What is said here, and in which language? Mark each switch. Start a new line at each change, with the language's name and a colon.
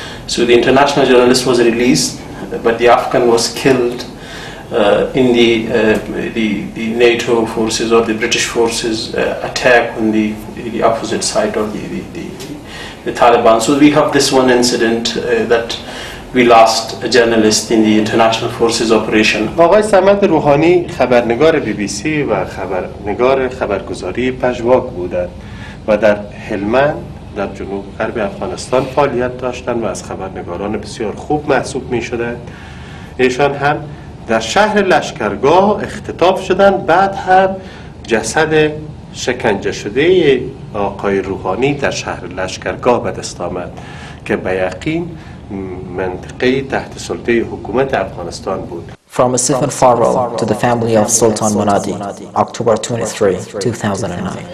English: So the international journalist was released, but the Afghan was killed in the NATO forces or the British forces attack on the opposite side of the Taliban. So we have this one incident that we lost a journalist in the international forces operation.
Persian: آقای صمد روحانی خبرنگار BBC و خبرگزاری پژواک بودند و در هلمند در جنوب غرب افغانستان فعالیت داشتند و از خبرنگاران بسیار خوب محسوب می شدند. ایشان هم در شهر لشکرگاه اختطاف شدند، بعد هم جسد شکنجه شده آقای روحانی در شهر لشکرگاه به دست آمد که به یقین منطقه تحت سلطه حکومت افغانستان بود.
English: From a sincere farewell to the family of Sultan Munadi, October 23, 2009.